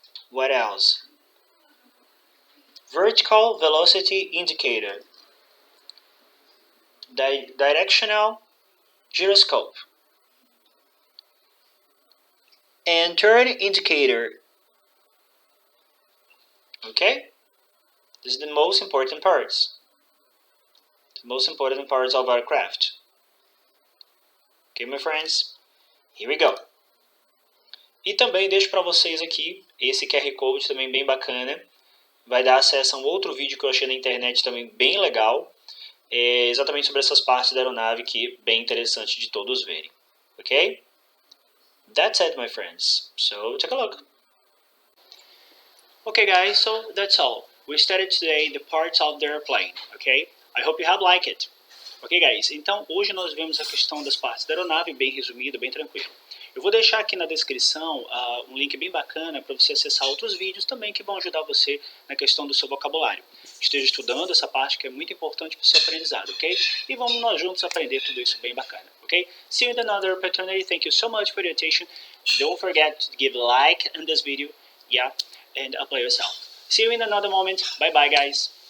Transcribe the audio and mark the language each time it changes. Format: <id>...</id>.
<en>What else? Vertical velocity indicator, directional gyroscope, and turn indicator. Okay? This is the most important parts. The most important parts of our craft. Okay, my friends? Here we go.</en> <pt>E também deixo para vocês aqui esse QR Code também bem bacana. Vai dar acesso a um outro vídeo que eu achei na internet também bem legal. Exatamente sobre essas partes da aeronave que é bem interessante de todos verem.</pt> <en>Ok? That's it, my friends. So, take a look. Okay, guys, so that's all. We studied today the parts of the airplane, okay? I hope you have liked it. Ok, guys?</en> <pt>Então, hoje nós vemos a questão das partes da aeronave, bem resumido, bem tranquilo. Eu vou deixar aqui na descrição um link bem bacana para você acessar outros vídeos também que vão ajudar você na questão do seu vocabulário. Esteja estudando essa parte que é muito importante para o seu aprendizado, ok? E vamos nós juntos aprender tudo isso bem bacana, ok?</pt> <en>See you in another opportunity. Thank you so much for your attention. Don't forget to give a like on this video, yeah, and apply yourself. See you in another moment. Bye bye, guys.</en>